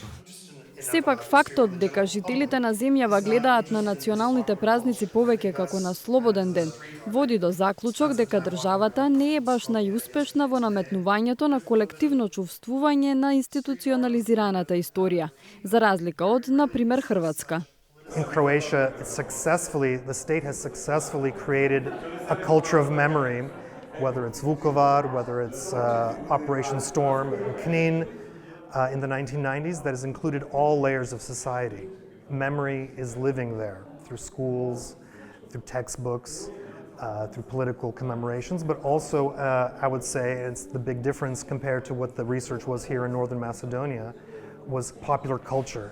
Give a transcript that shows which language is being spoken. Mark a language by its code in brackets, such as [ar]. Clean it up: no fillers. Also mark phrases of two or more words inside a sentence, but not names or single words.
[mk] Сепак фактот дека жителите на земјава гледаат на националните празници повеќе како на слободен ден, води до заклучок дека државата не е баш најуспешна во наметнувањето на колективно чувствување на институционализираната историја, за разлика од, например, Хрватска. [en] In Croatia, the state has successfully created a culture of memory, whether it's Vukovar, whether it's Operation Storm in Knin in the 1990s, that has included all layers of society. Memory is living there through schools, through textbooks, through political commemorations, but also, I would say, it's the big difference compared to what the research was here in Northern Macedonia, was popular culture.